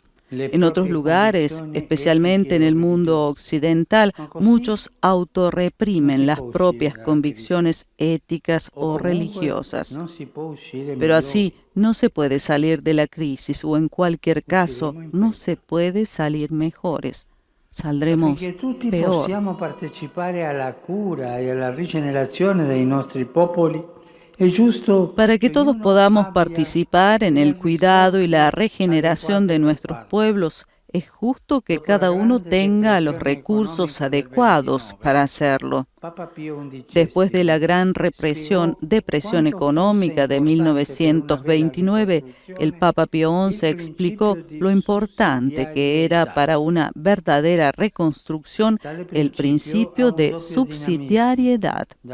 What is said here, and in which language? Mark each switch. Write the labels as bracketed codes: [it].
[es] En otros lugares, especialmente en el mundo occidental, muchos autorreprimen las propias convicciones éticas o religiosas. Pero así no se puede salir de la crisis o en cualquier caso no se puede salir mejores. Saldremos peor. [it] Possiamo partecipare alla cura e alla rigenerazione dei nostri popoli. [es] Para que todos podamos participar en el cuidado y la regeneración de nuestros pueblos, es justo que cada uno tenga los recursos adecuados para hacerlo. Después de la gran depresión económica de 1929, el Papa Pío XI explicó lo importante que era para una verdadera reconstrucción el principio de subsidiariedad.